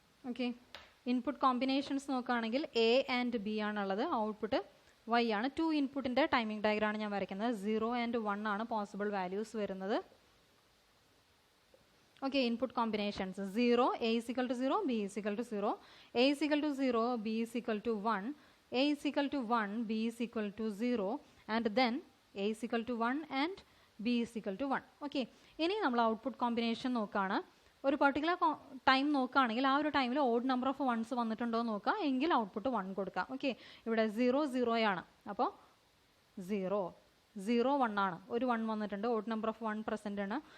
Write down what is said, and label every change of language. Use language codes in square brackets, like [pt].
[ml] Okay, input combinations നോക്കുകയാണെങ്കിൽ A and B ആണുള്ളത്, output Y ആണ്. 2 ഇൻപുട്ടിൻ്റെ ടൈമിംഗ് ഡയഗ്രാമാണ് ഞാൻ വരയ്ക്കുന്നത്. 0 and 1 ആണ് പോസിബിൾ വാല്യൂസ് വരുന്നത്. [en] Okay, input combinations 0, A is equal to 0, B is equal to 0, A is equal to 0, B is equal to 1, A is equal to 1, B is equal to 0, and then A is equal to 1 and B is equal to 1. [ml] Okay, ഇനി നമ്മൾ output combination നോക്കുകയാണ്. ഒരു particular time നോക്കുകയാണെങ്കിൽ ആ ഒരു ടൈമിൽ odd number of wands വന്നിട്ടുണ്ടോ എന്ന് നോക്കുക, എങ്കിൽ ഔട്ട്പുട്ട് 1 കൊടുക്കാം. ഓക്കെ, ഇവിടെ 0 0 ആണ്, അപ്പോൾ 0 0 1 ആണ്, ഒരു 1 വന്നിട്ടുണ്ട്, ഓഡ് നമ്പർ ഓഫ് 1 പ്രസൻ്റ് ആണ്.